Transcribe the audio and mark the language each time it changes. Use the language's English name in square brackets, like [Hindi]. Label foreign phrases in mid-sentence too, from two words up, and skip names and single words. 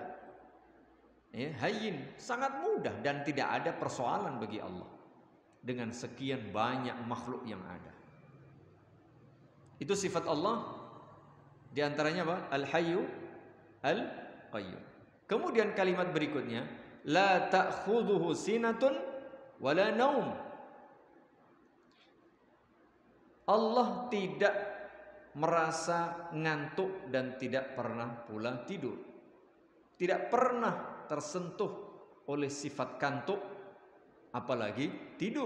[Indonesian] Ya, hayyin, sangat mudah dan tidak ada persoalan bagi Allah dengan sekian banyak makhluk yang ada. Itu sifat Allah. Di antaranya apa? Al-Hayyu Al-Qayyum. Kemudian kalimat berikutnya, [Arabic] لا تأخذه سنة ولا نوم. [Indonesian] Allah tidak merasa ngantuk dan tidak pernah pula tidur. Tidak pernah tersentuh oleh sifat kantuk, apalagi tidur.